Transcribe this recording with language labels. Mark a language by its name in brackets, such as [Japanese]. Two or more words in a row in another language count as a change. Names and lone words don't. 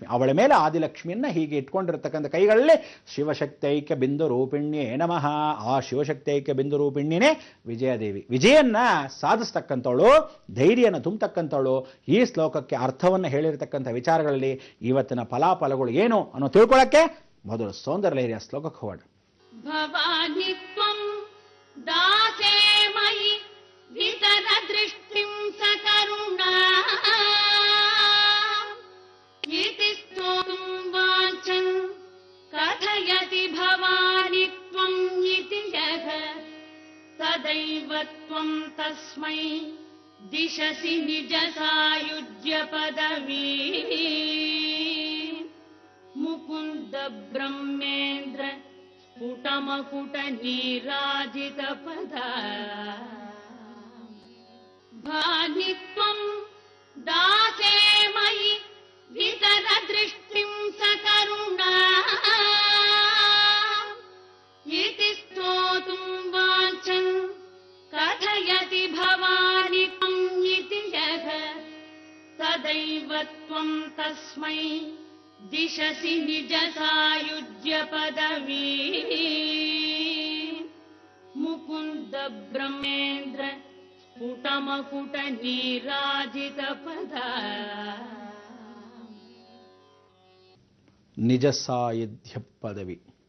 [Kannada] ಅವಳ ಮೇಲೆ ಆದಿಲಕ್ಷ್ಮಿಯನ್ನ ಹೀಗೆ ಇಟ್ಕೊಂಡಿರ್ತಕ್ಕಂಥ ಕೈಗಳಲ್ಲಿ [Sanskrit] ಶಿವಶಕ್ತೈಕ್ಯ ಬಿಂದು ರೂಪಿಣ್ಯೇ ನಮಃ. [Kannada] ಆ [Sanskrit] ಶಿವಶಕ್ತೈಕ್ಯ ಬಿಂದು [Kannada] ರೂಪಿಣ್ಯನೇ ವಿಜಯದೇವಿ. ವಿಜಯನ್ನ ಸಾಧಿಸ್ತಕ್ಕಂಥವಳು, ಧೈರ್ಯನ ತುಂಬತಕ್ಕಂಥವಳು. ಈ ಶ್ಲೋಕಕ್ಕೆ ಅರ್ಥವನ್ನು ಹೇಳಿರ್ತಕ್ಕಂಥ ವಿಚಾರಗಳಲ್ಲಿ ಇವತ್ತಿನ ಫಲಾಫಲಗಳು ಏನು ಅನ್ನೋ ತಿಳ್ಕೊಳ್ಳಕ್ಕೆ ಮೊದಲು ಸೌಂದರ್ಯ ಲಹರಿಯ ಶ್ಲೋಕಕ್ಕೆ ಹೋಗೋಣ. [Sanskrit] ಭವಾನಿ ತ್ವಂ ದಾಸೇ ಮಯಿ ವಿತರ ದೃಷ್ಟಿಂ ಸಕರುಣಾ ಇತಿ ಸ್ತೋತುಂ ವಾಚನ್ ಕಥಯತಿ ಭವಾನಿ ತ್ವಂ ಇತಿ ಯಃ ತದೈವ ತ್ವಂ ತಸ್ಮೈ ದಿಶಸಿ ನಿಜ ಸಾಯುಜ್ಯ ಪದವೀ ಮುಕುಂದ ಬ್ರಹ್ಮೇಂದ್ರ ಸ್ಫುಟಮಕುಟ ನೀರಾಜಿತ ಪದ ಭಾನಿ ತ್ವಂ ದಾಸೇ ಮಯಿ ವಿತರ ದೃಷ್ಟಿಂ ಸಕರುಣಾ ಇತಿ ಸ್ತೋತುಂ ವಾಚನ್ ಕಥಯತಿ ಭವಾನಿ ತ್ವಂ ಇತಿ ಯಃ ತದೈವ ತ್ವಂ ತಸ್ಮೈ ದಿಶಸಿ ನಿಜ ಸಾಯುಜ್ಯ ಪದವೀ ಮುಕುಂದ ಬ್ರಹ್ಮೇಂದ್ರ ಸ್ಫುಟಮಕುಟ ನೀರಾಜಿತ ಪದ. ನಿಜ ಸಾಯುಧ್ಯ ಪದವಿ.